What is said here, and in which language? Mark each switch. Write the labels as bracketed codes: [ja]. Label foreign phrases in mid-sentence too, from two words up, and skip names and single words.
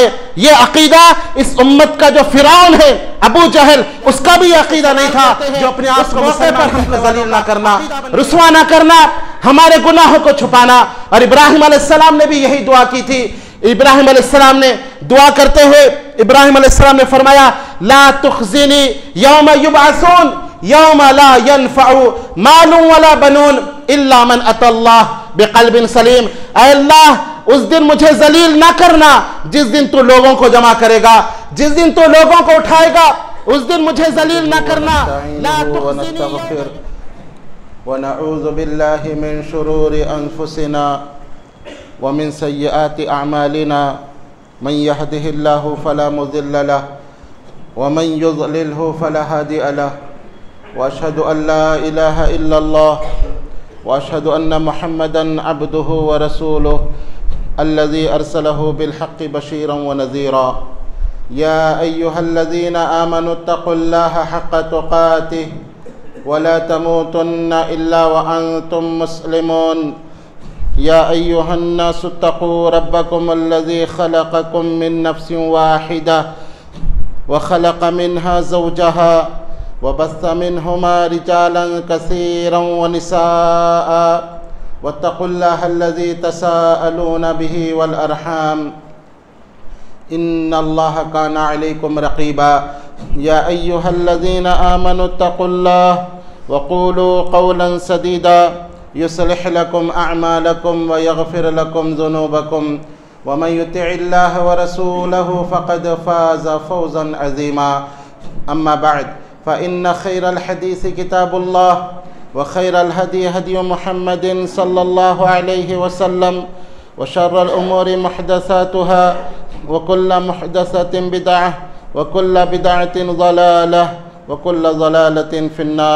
[ur] یہ عقیدہ اس امت کا جو فرعون ہے ابو جہل، اس کا بھی عقیدہ نہیں تھا، جو اپنے آپ کو موقع پر ہم کو ذلیل نہ کرنا، رسوا نہ کرنا، ہمارے گناہوں کو چھپانا. اور ابراہیم علیہ السلام نے بھی یہی دعا کی تھی. ابراہیم علیہ السلام نے دعا کرتے ہوئے ابراہیم علیہ السلام نے فرمایا, [ar] لا تخزني يوم يبعثون يوم لا ينفع مال ولا بنون إلا من أتى الله بقلب سليم. [ur] اے اللہ، اس دن مجھے ذلیل نہ کرنا جس دن تو لوگوں کو جمع کرے گا، جس دن تو لوگوں کو اٹھائے گا، اس دن مجھے ذلیل نہ کرنا. [ar] لا تخزني ونعوذ بالله من شرور أنفسنا ومن سيئات أعمالنا من يهده الله فلا مضل له ومن يضلله فلا هادي له وأشهد أن لا إله إلا الله وأشهد أن محمدا عبده ورسوله الذي أرسله بالحق بشيرا ونذيرا. يا أيها الذين آمنوا اتقوا الله حق تقاته ولا تموتن إلا وأنتم مسلمون. يا أيها الناس اتقوا ربكم الذي خلقكم من نفس واحدة وخلق منها زوجها وبث منهما رجالا كثيرا ونساء واتقوا الله الذي تساءلون به والأرحام إن الله كان عليكم رقيبا. يا أيها الذين آمنوا اتقوا الله وقولوا قولا سديدا يصلح لكم أعمالكم ويغفر لكم ذنوبكم ومن يطع الله ورسوله فقد فاز فوزا عظيما. أما بعد فإن خير الحديث كتاب الله وخير الهدي هدي محمد صلى الله عليه وسلم وشر الأمور محدثاتها وكل محدثة بدعة وكل بدعة ضلالة وكل ضلالة في النار.